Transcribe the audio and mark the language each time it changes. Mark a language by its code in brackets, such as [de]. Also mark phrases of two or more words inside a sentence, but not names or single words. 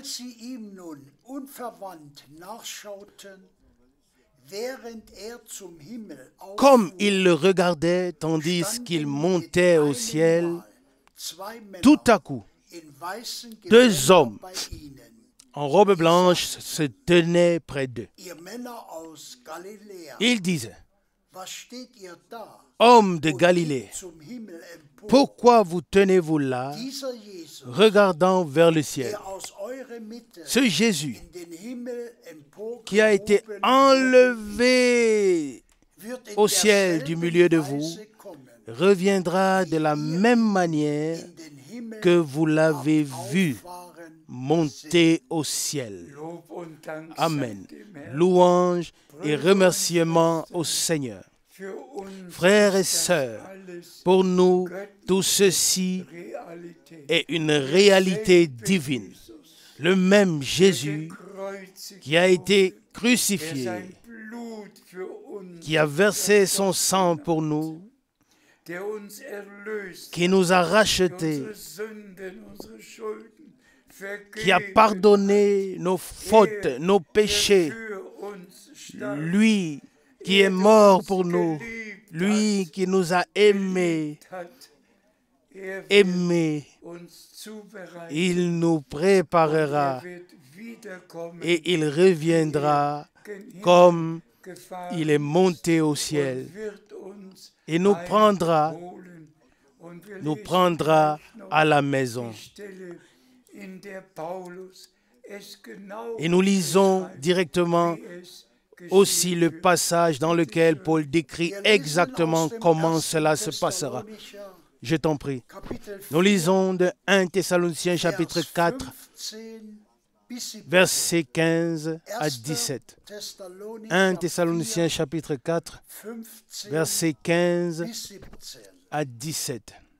[fr] Comme ils le regardaient tandis qu'il montait au ciel, tout à coup, deux hommes en robe blanche se tenaient près d'eux. Ils disaient, [de] Was steht ihr da? [fr] Homme de Galilée, [de] Zum Himmel empor. [fr] pourquoi vous tenez-vous là, [de] Dieser Jesus, [fr] regardant vers le ciel? [de] der aus eurer Mitte [fr] Ce Jésus [de] in den Himmel [fr] qui a été [de] emporgehoben [fr] enlevé [de] wird in [fr] au ciel du milieu de vous, [de] Weise kommen, [fr] reviendra de la même manière [de] in den Himmel [fr] que vous l'avez vu [de] auffahren. [fr] monter au ciel. [de] Lob und Dank [fr] Amen. [de] sei dem Herrn. [fr] Louange et remerciements au Seigneur. [de] Für uns [fr] Frères et [de] ist das [fr] sœurs, [de] alles [fr] pour nous, tout ceci [de] Realität. [fr] est une réalité divine. Le même Jésus [de] Gekreuzigt [fr] qui a été [de] der [fr] crucifié, [de] sein Blut für uns, [fr] qui a versé son sang pour nous, [de] der uns erlöst, [fr] qui nous a [de] der [fr] rachetés, [de] unsere Sünden, unsere Schulden [fr] qui a [de] vergeben, [fr] pardonné nos fautes, nos [de] der [fr] péchés, [de] für uns starb, [fr] lui qui est mort pour nous, [de] geliebt [fr] lui qui nous a aimés, [de] hat, wird [fr] aimés, [de] uns zubereitet. [fr] il nous [de] Er [fr] préparera [de] wird wiederkommen, [fr] et il reviendra [de] gen Himmel [fr] comme [de] gefahren [fr] il est monté au ciel [de] und wird uns [fr] et nous prendra [de] einholen. Und wir [fr] nous [de] lesen [fr] prendra [de] gleich noch [fr] à la maison. [de] die Stelle, in der Paulus es genau [fr] Et nous lisons [de] beschreibt, [fr] directement [de] wie es [fr] aussi [de] geschehen [fr] le [de] wird. [fr] passage dans lequel Paul décrit exactement comment cela se passera. Je t'en prie. Nous lisons de 1 Thessaloniciens chapitre 4, versets 15 à 17. 1 Thessaloniciens chapitre 4, versets 15 à 17.